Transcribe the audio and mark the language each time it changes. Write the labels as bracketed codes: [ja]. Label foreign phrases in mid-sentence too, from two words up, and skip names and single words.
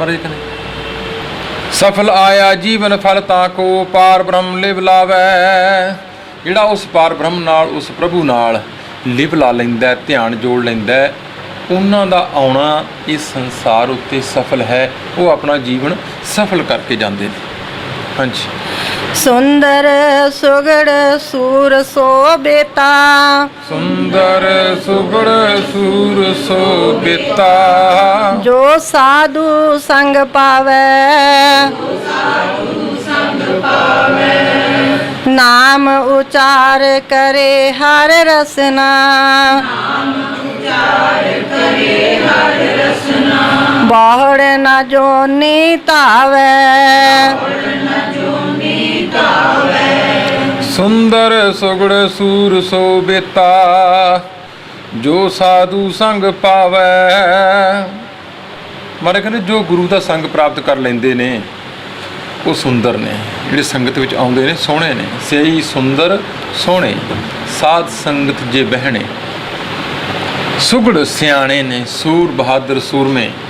[pa] ਮਹਾਰਾਜ ਕਹਿੰਦੇ ਸਫਲ ਆਇਆ ਜੀਵਨ ਫਲ ਤਾਂ ਕੋ, ਪਾਰ ਬ੍ਰਹਮ ਲਿਵ ਲਾਵੈ। ਜਿਹੜਾ ਉਸ ਪਾਰ ਬ੍ਰਹਮ ਨਾਲ, ਉਸ ਪ੍ਰਭੂ ਨਾਲ ਲਿਵ ਲਾ ਲੈਂਦਾ, ਧਿਆਨ ਜੋੜ ਲੈਂਦਾ, ਉਹਨਾਂ ਦਾ ਆਉਣਾ ਇਸ ਸੰਸਾਰ ਉੱਤੇ ਸਫਲ ਹੈ। ਉਹ ਆਪਣਾ ਜੀਵਨ ਸਫਲ ਕਰਕੇ ਜਾਂਦੇ ਨੇ। ਹਾਂਜੀ। [hi] सुंदर सुगड़ सूर सो बेता, सुंदर सुगड़ सूर सो बेता। जो साधु संग पावे। नाम उचार करे हर रसना, बहुड़ न जोनी तावे। सुंदर सुगड़ सूर सो बेता, जो साधु संग पावे। [pa] ਮਾਰੇ ਕਹਿੰਦੇ ਜੋ ਗੁਰੂ ਦਾ ਸੰਗ ਪ੍ਰਾਪਤ ਕਰ ਲੈਂਦੇ ਨੇ ਉਹ ਸੁੰਦਰ ਨੇ। ਜਿਹੜੇ ਸੰਗਤ ਵਿੱਚ ਆਉਂਦੇ ਨੇ ਸੋਹਣੇ ਨੇ। ਸਹੀ ਸੁੰਦਰ ਸੋਹਣੇ, ਸਾਧ ਸੰਗਤ ਜੇ ਬਹਿਣੇ। ਸੁਗੜ ਸਿਆਣੇ ਨੇ, ਸੂਰ ਬਹਾਦਰ ਸੂਰਮੇ।